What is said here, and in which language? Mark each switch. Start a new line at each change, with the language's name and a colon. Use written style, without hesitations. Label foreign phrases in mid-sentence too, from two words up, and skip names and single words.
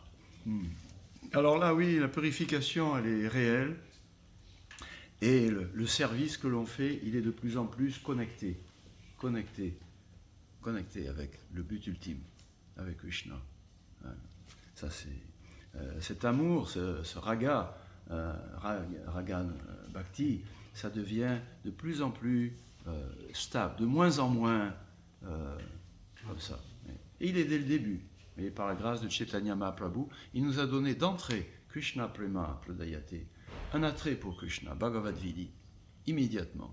French: Alors là, oui, la purification, elle est réelle. Et le service que l'on fait, il est de plus en plus connecté avec le but ultime, avec Krishna. Ça, c'est cet amour, ce raga,
Sanskrit: raga bhakti,
French: ça devient de plus en plus stable, de moins en moins comme ça. Et il est dès le début. Mais par la grâce de Chaitanya Mahaprabhu, il nous a donné d'entrée
Sanskrit: Krishna Prema Pradayate,
French: un attrait pour Krishna, Bhagavad Vidi, immédiatement.